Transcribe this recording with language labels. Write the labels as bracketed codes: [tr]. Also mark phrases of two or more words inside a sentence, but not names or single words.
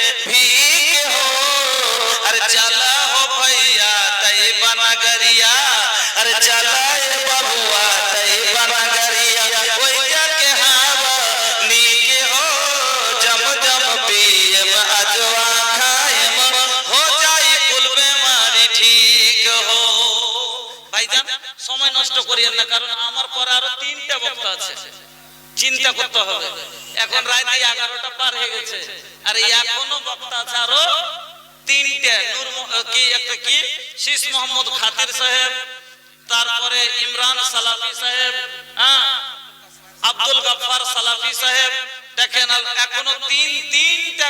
[bho] भीख हो अरे चला हो भैया तैयबा नगरिया अरे चला ए बबुआ तैयबा नगरिया ओई जाके हवा नीके हो जम जम पियब अजवा खायब हो जाई कुल बीमारी ठीक हो [bn] ভাইজান সময় নষ্ট করিয়েন না কারণ আমার পরে আরো তিনটা বক্তা আছে চিন্তা করতে হবে এখন রাত 11টা পার হয়ে গেছে আর এখনো বক্তা আছে আরো তিনটা নূর কি একটা কি শীষ মোহাম্মদ খাতির সাহেব তারপরে ইমরান সালাফি সাহেব হ্যাঁ আব্দুল গফফার সালাফি সাহেব দেখেন এখনো তিনটা